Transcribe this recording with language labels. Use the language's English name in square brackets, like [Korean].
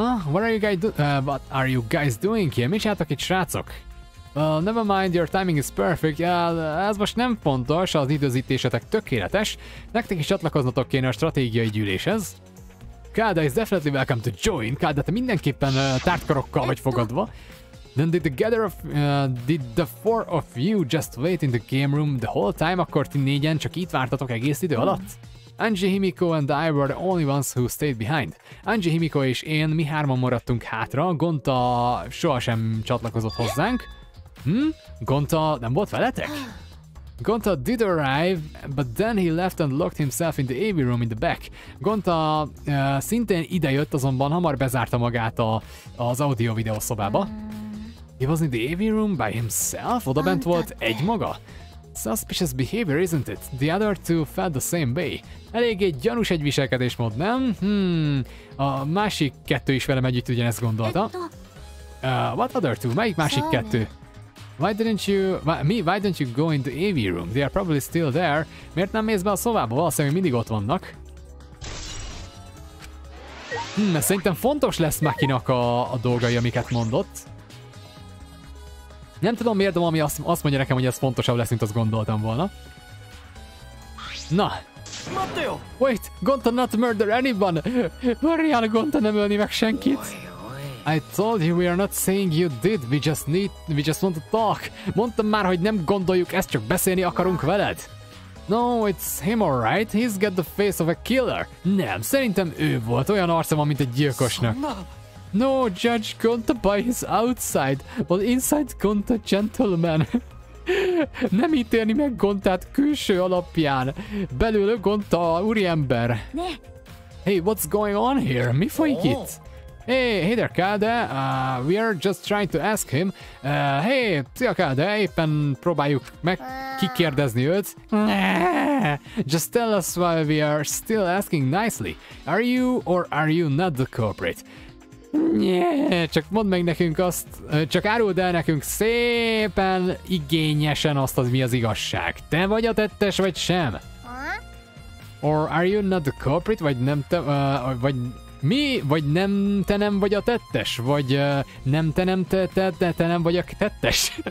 [English] what are you guys doing here? [Hungarian] Mit csináltak itt, srácok? [English] Never mind, your timing is perfect. [Hungarian] Ez most nem fontos, az időzítésetek tökéletes. Nektek is csatlakoznatok kéne a stratégiai gyűléshez. [English] Kada is definitely welcome to join. [Hungarian] Kada, te mindenképpen tárt karokkal vagy fogadva. [English] Then did the 4 of you just wait in the game room the whole time? [Hungarian] Akkor ti négyen csak itt vártatok egész idő alatt? [English] Angie, Himiko and I were the only ones who stayed behind. [Hungarian] Angie, Himiko és én, mi hárman maradtunk hátra, Gonta sohasem csatlakozott hozzánk. Gonta nem volt veletek? [English] Gonta did arrive, but then he left and locked himself in the AV room in the back. [Hungarian] Gonta szintén idejött, azonban hamar bezárta magát az audio-videó szobába. [English] He was in the AV room by himself? [Hungarian] Oda bent volt egymaga? [English] Suspicious behavior, isn't it? The other two felt the same way. [Hungarian] Eléggé gyanús egy viselkedésmód, nem? A másik kettő is velem együtt ugyanezt gondolta. [English] What other two? [Hungarian] Melyik másik kettő? [English] Why don't you go in the AV room? They are probably still there. [Hungarian] Miért nem mész be a szobába? Valószínűleg mindig ott vannak. Szerintem fontos lesz Makinak a dolgai, amiket mondott. Nem tudom miért, de valami azt mondja nekem, hogy ez fontosabb lesz, mint azt gondoltam volna. Na. [English] Wait, Gonta not murder anyone! [Hungarian] Várjál, Gonta nem ölni meg senkit! [English] I told you we are not saying you did, we just want to talk. [Hungarian] Mondtam már, hogy nem gondoljuk ezt, csak beszélni akarunk veled. [English] No, it's him alright, he's got the face of a killer. [Hungarian] Nem, szerintem ő volt, olyan arca van, mint egy gyilkosnak. [English] No, Judge, Gonta by his outside, but inside Gonta gentleman. [Hungarian] Nem ítélni meg Gontát külső alapján. Belül Gonta úriember. [English] Hey, what's going on here? [Hungarian] Mi folyik itt? [English] Hey there, Kade. We are just trying to ask him. [Hungarian] Hey, szia Kade, éppen próbáljuk meg kikérdezni őt. [English] Just tell us while we are still asking nicely. Are you or are you not the culprit? [Hungarian] Csak mondd meg nekünk azt, csak áruld el nekünk szépen igényesen azt, hogy mi az igazság. Te vagy a tettes, vagy sem? [English] Or are you not the culprit, [Hungarian] vagy nem te, vagy mi? Vagy nem te nem vagy a tettes? Vagy nem te nem te nem vagy a tettes?